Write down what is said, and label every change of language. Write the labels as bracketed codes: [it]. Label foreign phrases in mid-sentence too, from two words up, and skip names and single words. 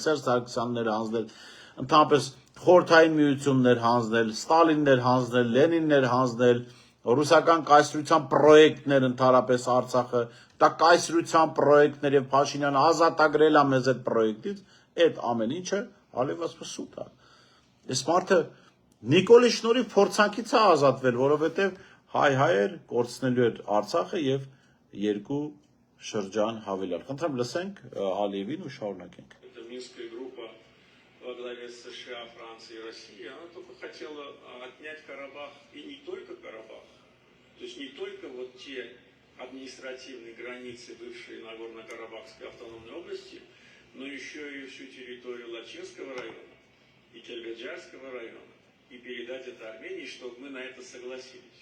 [hy] Սերժ Սարգսյանն էր հանձնել, ընդհանրապես Խորհրդային միությունն էր հանձնել, Ստալինն էր հանձնել, Լենինն էր հանձնել, ռուսական կայսրության պրոյեկտներ ընդհանրապես Արցախը, դա կայսրության պրոյեկտներ եւ Փաշինյանը ազատագրել է մեզ այդ պրոյեկտից, այդ ամեն ինչը Ալիևը սուտ է։ Այս մարդը Նիկոլի շնորհիվ փորձանքից է ազատվել, որովհետեւ հայ-հայեր կորցնելու էր Արցախը եւ երկու շրջան հավելյալ։ Խնդրեմ լսենք Ալիևին ու շարունակենք։ [ru] Во главе с США, Франции и России, она только хотела отнять Карабах, и не только Карабах, то есть не только вот те административные границы бывшей Нагорно-Карабахской автономной области, но еще и всю территорию Лачинского района и Кельгаджарского района, и передать это Армении, чтобы мы на это согласились.